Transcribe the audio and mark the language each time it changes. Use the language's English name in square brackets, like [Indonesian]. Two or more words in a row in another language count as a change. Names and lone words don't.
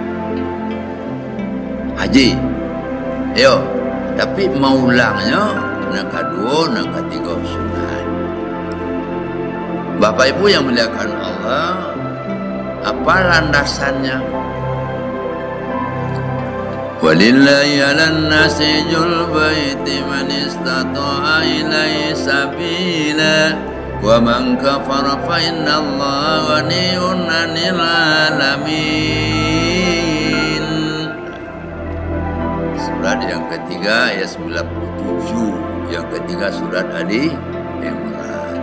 [Banjar] Haji, ayo, tapi maulangnya nang kedua, nang ketiga sunat. [Indonesian] Bapak Ibu yang muliakan Allah, apa landasannya? [Arabic] ولله على الناس حج البيت من استطاع إليه سبيلا ومن كفر فإن الله غني عن العالمين. [Indonesian] Surat yang ketiga ayat 97, yang ketiga surat Ali Imran.